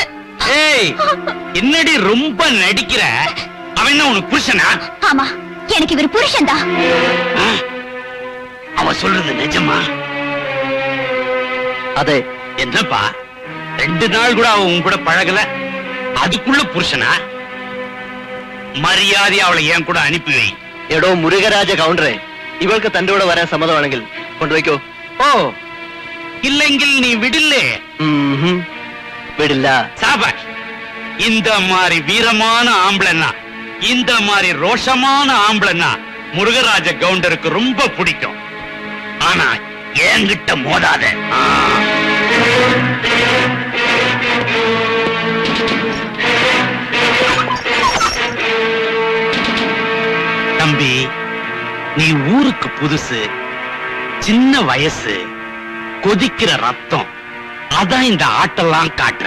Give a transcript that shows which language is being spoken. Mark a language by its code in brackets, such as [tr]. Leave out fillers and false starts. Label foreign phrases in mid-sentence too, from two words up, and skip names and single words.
[ta] ஏய், என்னடி ரொம்ப நடிக்கிற? அவன் என்ன உனக்கு புருஷனா? ஆமா, எனக்கு இவர் புருஷன் தான். அவ சொல்றது நிஜமா? அதே. என்னப்பா, 2 நாள் கூட அவ உன் கூட பழகல, அதுக்குள்ள புருஷனா? [ml] മര്യാദ അവളെ ഞാൻ കൂടെ അനുപ്പി வை. എടോ മുരുകരാജ കൗണ്ടറെ, ഇവൾക്ക് തന്റെ കൂടെ വരാൻ സമ്മതമാണെങ്കിൽ കൊണ്ടുവയ്ക്കോ. ഓ, ഇല്ലെങ്കിൽ നീ വിടില്ലേ? വിടില്ല. [ta] சாபாஷ், இந்த மாதிரி வீரமான ஆம்பளைன்னா, இந்த மாதிரி ரோஷமான ஆம்பளைன்னா முருகராஜ கவுண்டருக்கு ரொம்ப பிடிக்கும். ஆனா என்கிட்ட மோதாத. தம்பி, நீ ஊருக்கு புதுசு, சின்ன வயசு, கொதிக்கிற ரத்தம், அதான் இந்த ஆட்டெல்லாம் காட்டுற.